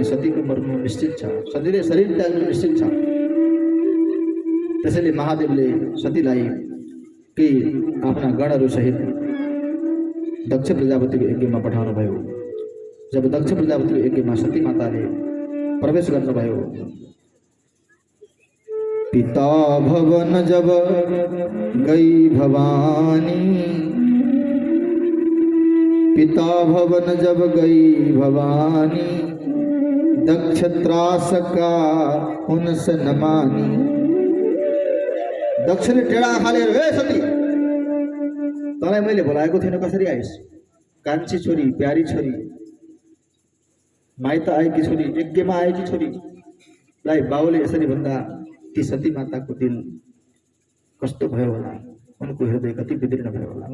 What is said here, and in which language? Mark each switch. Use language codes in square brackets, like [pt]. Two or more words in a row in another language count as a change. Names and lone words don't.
[ne] सतीको मर्नु निश्चित छ, सतीले शरीर त्याग्नु निश्चित छ। त्यसैले महादेवले सतीलाई केही आफ्ना गणहरू सहित दक्ष प्रजापतिको यज्ञमा पठाउनु भयो। जब दक्ष प्रजापतिको यज्ञमा सती माताले प्रवेश गर्नुभयो, [awa] पिता भवन जब गई भवानी, पिता भवन जब गई भवानी, दक्ष त्रास का हुनस न मानी। [ne] दक्षले टेढा हालेर, ए सती, तँलाई मैले बोलाएको थिएन, कसरी आइस? कान्छी छोरी, प्यारी छोरी, माइत आएकी छोरी, यज्ञमा आएकी छोरीलाई बाउले यसरी भन्दा ती सती माताको दिल कस्तो भयो होला, उनको हृदय कति विदीर्ण भयो होला।